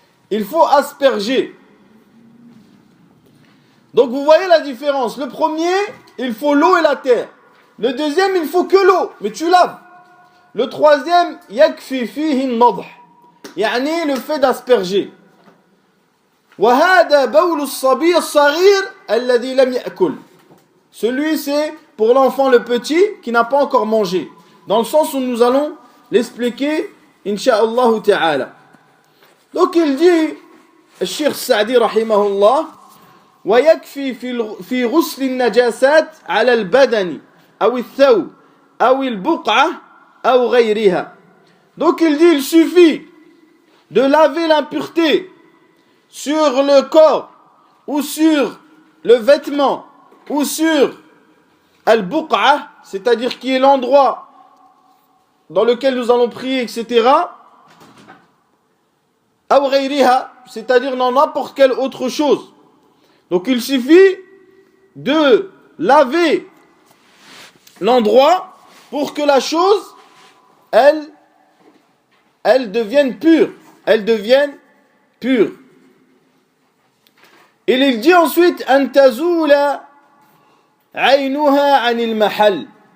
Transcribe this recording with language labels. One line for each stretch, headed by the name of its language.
French: Il faut asperger. Donc, vous voyez la différence. Le premier, il faut l'eau et la terre. Le deuxième, il faut que l'eau, mais tu laves. Le troisième,
Arabic: yakfi fihi an-nadh.
French: Yani le fait d'asperger.
Arabic: وهذا بول الصبي الصغير الذي لم يأكل.
French: Celui c'est pour l'enfant le petit qui n'a pas encore mangé. Dans le sens où nous allons l'expliquer incha'Allah ta'ala. Donc il dit le Cheikh Sa'di rahimahullah
Arabic: ويكفي في غسل النجاسات على البدن أو الثوب أو البقعة أو غيرها.
French: Donc il dit il suffit de laver l'impureté sur le corps ou sur le vêtement ou sur al-buq'a, c'est-à-dire qui est l'endroit dans lequel nous allons prier, etc.
Arabic: Aw ghayriha,
French: c'est-à-dire dans n'importe quelle autre chose. Donc il suffit de laver l'endroit pour que la chose, elle devienne pure. Elle devienne pure. Et il dit ensuite,
Arabic: أن تزول عينها عن المحل.